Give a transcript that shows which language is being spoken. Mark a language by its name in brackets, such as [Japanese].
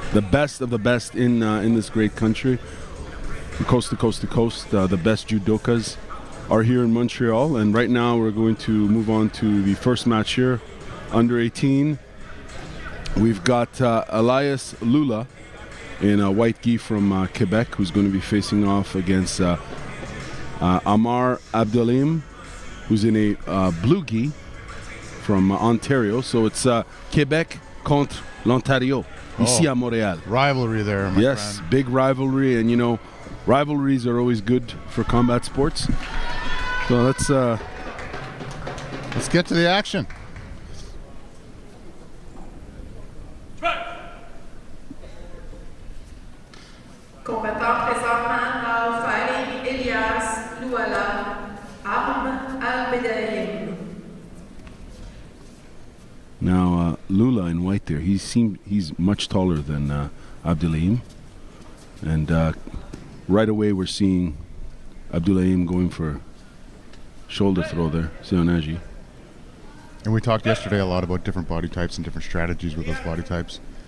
[English] The best of the best in this great country. Coast to coast to coast, the best judokas are here in Montreal, and right now we're going to move on to the first match here, under 18. We've got Elias Lula in a white gi from Quebec, who's going to be facing off against Amar Abdelim, who's in a blue gi from Ontario. [French] So it's Quebec contre l'Ontario, ici à Montréal. [English] Rivalry there, my Yes, friend. big rivalry, and you know, rivalries are always good for combat sports. So let's get to the action. [French] Combattant présentement dans [English] fighting [French] Elias Luala, Arm Al-Bedaim. [English] Now Lula in white there. He's much taller than Abdelim, And right away we're seeing Abdoulaye going for shoulder throw there, Sionaji. And we talked yesterday a lot about different body types and different strategies with those body types.